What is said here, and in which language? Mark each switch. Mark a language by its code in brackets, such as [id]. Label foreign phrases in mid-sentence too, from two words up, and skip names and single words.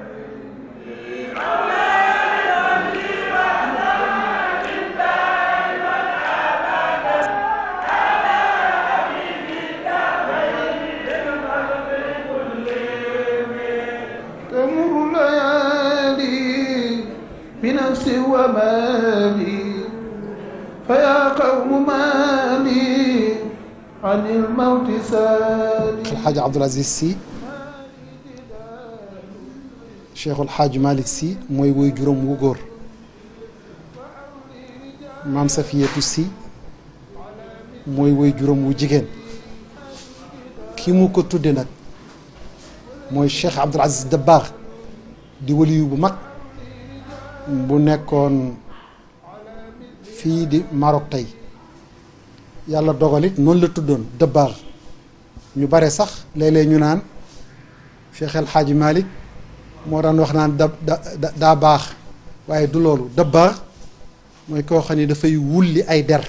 [ar] تمر ليالي بنفسي ومالي فيا قوم مالي عن الموت سالي. [wo] الحاج عبد العزيز Sy Cheikhul Hadj Malick Sy mooy woy juróom wu góor maam Safiyatu Sy mooy woy juróom wu jigéen ki mu ko tudde nag mooy Cheikh Abdoul Aziz Dabakh di waliyu bu mag bu nekkoon fii di Maroc tey yàlla dogalit noonu la tuddoon Dabakh ñu bare sax léeg-léeg ñu naan Cheikh El Hadji Malick moo daan wax naan daa baax waaye du loolu Dabakh mooy koo xam ne dafay wulli ay